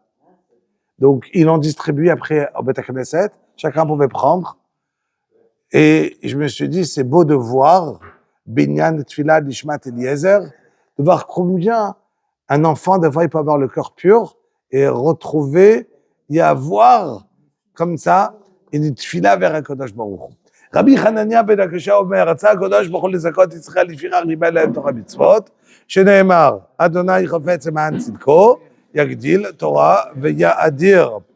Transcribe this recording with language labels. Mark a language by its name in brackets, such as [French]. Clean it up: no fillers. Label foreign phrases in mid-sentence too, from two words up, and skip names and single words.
[French] Donc, ils l'ont distribué après au [Hebrew] בית כנסת, [French] chacun pouvait prendre. Et je me suis dit, c'est beau de voir Binyan Tfila d'Ishmat Eliezer, de voir combien un enfant, des fois, il peut avoir le cœur pur et retrouver, y avoir, comme ça, une tfila vers [Hebrew] הקדוש ברוך הוא. רבי חנניה בן הקשה אומר, רצה הקדוש ברוך הוא לזכות ישראל לפיכך ריבה להם תורה מצוות, שנאמר, אדוני חפץ למען צדקו, יגדיל תורה ויאדיר.